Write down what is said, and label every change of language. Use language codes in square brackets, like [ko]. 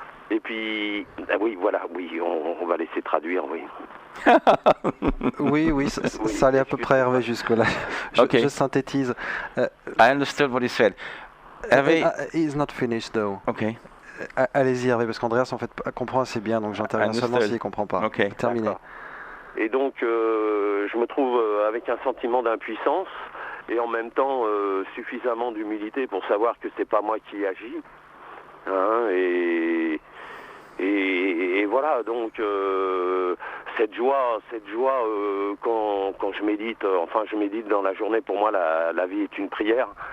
[fr] Et puis, on va laisser traduire, oui. oui, ça allait à peu près Hervé jusque-là. Je synthétise. [en] I understood what he said. [fr] Hervé... [en] He's not finished though. Okay. [fr] Allez-y Hervé, parce qu'Andreas en fait comprend assez bien, donc j'interviens seulement s'il ne comprend pas. [en] Okay. [fr] Terminé. D'accord. Et donc, je me trouve avec un sentiment d'impuissance et en même temps suffisamment d'humilité pour savoir que c'est pas moi qui agis. Hein, et voilà, donc cette joie quand je médite, je médite dans la journée, pour moi la vie est une prière.